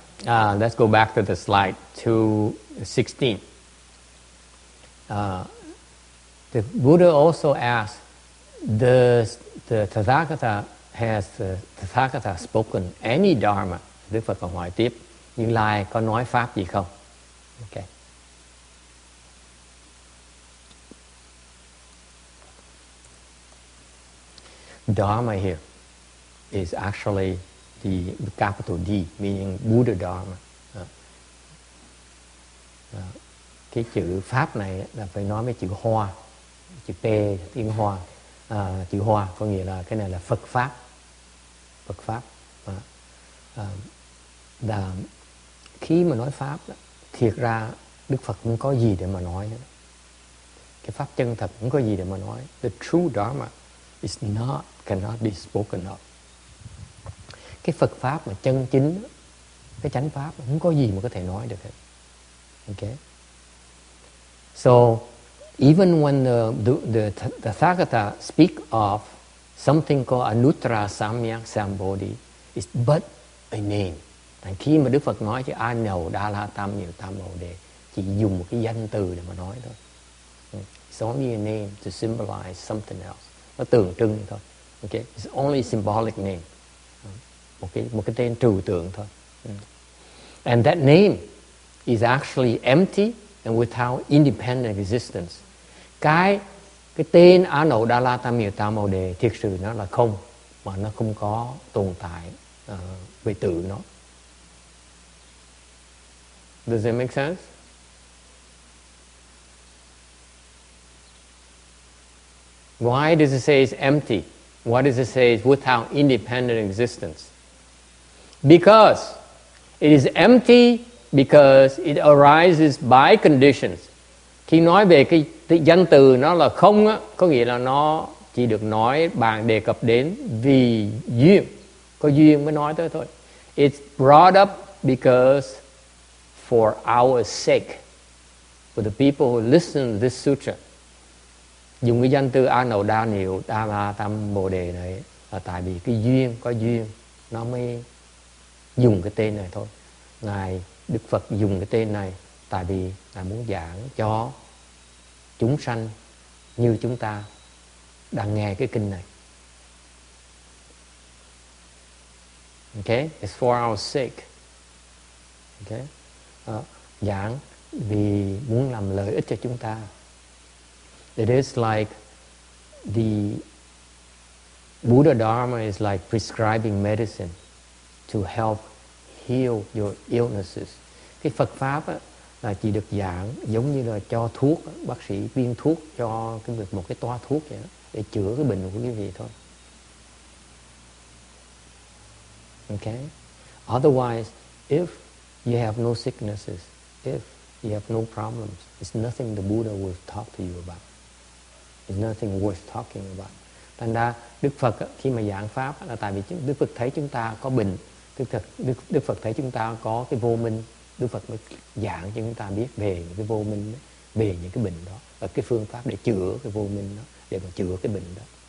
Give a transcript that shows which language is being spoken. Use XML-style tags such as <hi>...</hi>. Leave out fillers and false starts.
<en>Let's go back to the slide 216. The Buddha also asked, the Tathagata, has the Tathagata spoken any dharma?</en> <vi>Đức Phật còn hỏi tiếp, Như Lai có nói pháp gì không?</vi> <en>Okay. Dharma here. is actually the capital D, meaning Buddha Dharma.</en> <vi>Cái chữ Pháp này là phải nói với chữ Hoa, chữ P tiếng Hoa, chữ Hoa có nghĩa là cái này là Phật Pháp. Phật Pháp. Là khi mà nói Pháp, thiệt ra Đức Phật không có gì để mà nói nữa. Cái Pháp chân thật không có gì để mà nói.</vi> <en>The true Dharma cannot be spoken of.</en> <vi>Cái Phật Pháp mà chân chính, cái chánh Pháp không có gì mà có thể nói được hết.</vi> <en>Okay? So, even when the Tathagata speak of something called Anuttara Samyak Sambodhi, it's but a name.</en> <vi>Thành khi mà Đức Phật nói chứ A Nầu Đa La Tam Nhiều Tam Bồ Đề, chỉ dùng một cái danh từ để mà nói thôi.</vi> <en>It's only a name to symbolize something else.</en> <vi>Nó tượng trưng thôi.</vi> <en>Okay? It's only symbolic name.</en> <vi>Một cái tên trừu tượng thôi.</vi> <en>And that name is actually empty and without independent existence.</en> <vi>Cái tên A Nậu Đa La Tam Miệu Tam Bồ Đề thiệt sự nó là không, mà nó không có tồn tại về tự nó.</vi> <en>Does that make sense? Why does it say it's empty? Why does it say it's without independent existence? Because it is empty because it arises by conditions.</en> <vi>Khi nói về cái danh từ nó là không á, có nghĩa là nó chỉ được nói bàn đề cập đến vì duyên, có duyên mới nói tới thôi.</vi> <en>It's brought up because for our sake, for the people who listen to this sutra.</en> <vi>Dùng cái danh từ A Nậu Đa Niệu Đa La Tam Bồ Đề này là tại vì cái duyên, có duyên nó mới dùng cái tên này thôi. Ngài Đức Phật dùng cái tên này tại vì Ngài muốn giảng cho chúng sanh như chúng ta đang nghe cái kinh này.</vi> <en>Okay? It's for our sake. Okay?</en> <vi>Giảng vì muốn làm lợi ích cho chúng ta.</vi> <en>It is like the Buddha Dharma is like prescribing medicine to help heal your illnesses.</en> <vi>Cái Phật Pháp á, là chỉ được giảng giống như là cho thuốc, bác sĩ viên thuốc cho một cái toa thuốc vậy đó, để chữa cái bệnh của quý vị thôi.</vi> <en>Okay? Otherwise, if you have no sicknesses, if you have no problems, it's nothing the Buddha will talk to you about. It's nothing worth talking about.</en> <vi>Thành ra Đức Phật khi mà giảng Pháp là tại vì Đức Phật thấy chúng ta có bệnh, Đức Phật thấy chúng ta có cái vô minh, Đức Phật mới giảng cho chúng ta biết về những cái vô minh đó, về những cái bệnh đó, và cái phương pháp để chữa cái vô minh đó, để mà chữa cái bệnh đó.</vi>